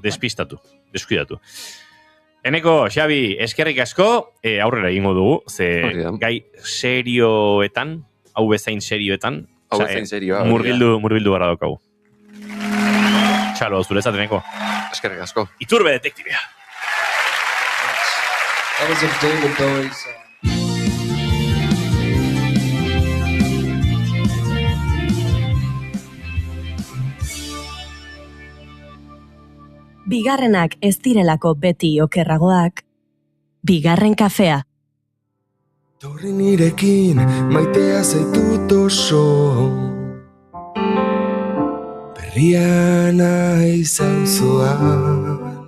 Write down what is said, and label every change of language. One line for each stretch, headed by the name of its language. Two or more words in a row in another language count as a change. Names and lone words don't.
Basque: Despistatu, deskuidatu. Eneko, Xabi, eskerrik asko, aurrera egingo dugu, ze gai serioetan, hau bezain serioetan, murgildu gara daukagu. Txalo, zurezat, Eneko. Eskerrik asko. Iturbe detektibea.
English: That was a David Bowie song.
Basque: Bigarrenak ez direlako beti okerragoak, bigarren kafea. Torri nirekin maitea zaitut oso, berria naiz auzoan.